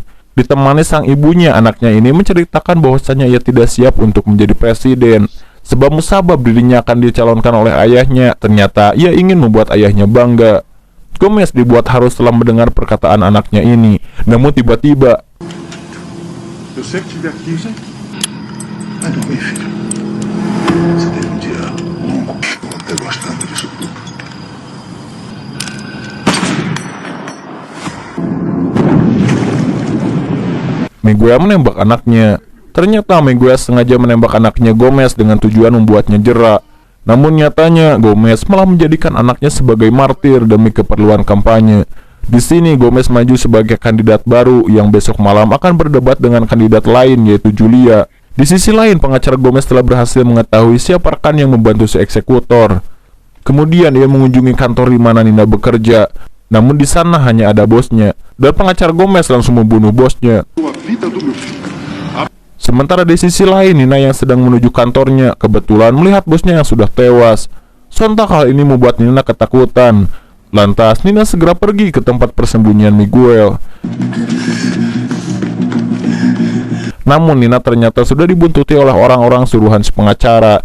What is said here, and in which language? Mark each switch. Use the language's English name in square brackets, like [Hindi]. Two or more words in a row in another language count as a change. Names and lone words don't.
[Indonesian] Ditemani sang ibunya, anaknya ini menceritakan bahwasannya ia tidak siap untuk menjadi presiden. Sebab musabab dirinya akan dicalonkan oleh ayahnya, ternyata ia ingin membuat ayahnya bangga. Gomez dibuat harus setelah mendengar perkataan anaknya ini. Namun tiba-tiba, [Portuguese] Eu sempre estive aqui, já. Vai dormir, filho. Você teve um dia longo. Tô até gostando disso tudo. [Indonesian] Miguel menembak anaknya. Ternyata Miguel sengaja menembak anaknya Gomez dengan tujuan membuatnya jera. Namun nyatanya Gomez malah menjadikan anaknya sebagai martir demi keperluan kampanye. Di sini Gomez maju sebagai kandidat baru yang besok malam akan berdebat dengan kandidat lain, yaitu Julia. Di sisi lain, pengacara Gomez telah berhasil mengetahui siapa rekan yang membantu si eksekutor. Kemudian ia mengunjungi kantor di mana Nina bekerja. Namun di sana hanya ada bosnya, dan pengacara Gomez langsung membunuh bosnya. [Portuguese] A vida do meu filho. [Indonesian] Sementara di sisi lain, Nina yang sedang menuju kantornya kebetulan melihat bosnya yang sudah tewas. Sontak hal ini membuat Nina ketakutan. Lantas Nina segera pergi ke tempat persembunyian Miguel. Namun Nina ternyata sudah dibuntuti oleh orang-orang suruhan si pengacara.